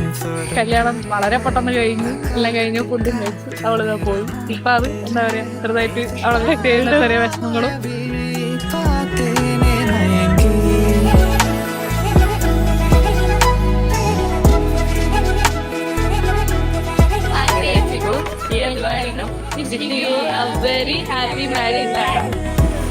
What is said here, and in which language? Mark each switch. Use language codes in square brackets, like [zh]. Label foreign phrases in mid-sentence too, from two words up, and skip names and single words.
[ml] കല്യാണം വളരെ പെട്ടെന്ന് കഴിഞ്ഞു. എല്ലാം കഴിഞ്ഞു, ഫുഡും കഴിച്ചു അവളിതാ പോയി. ഇപ്പൊ അത് എന്താ പറയാ, ചെറുതായിട്ട് അവളെ ചെറിയ വിഷമങ്ങളും. [ta] பார்த்தேனே மயங்கி [en] ഈ wishing you a very happy marriage life.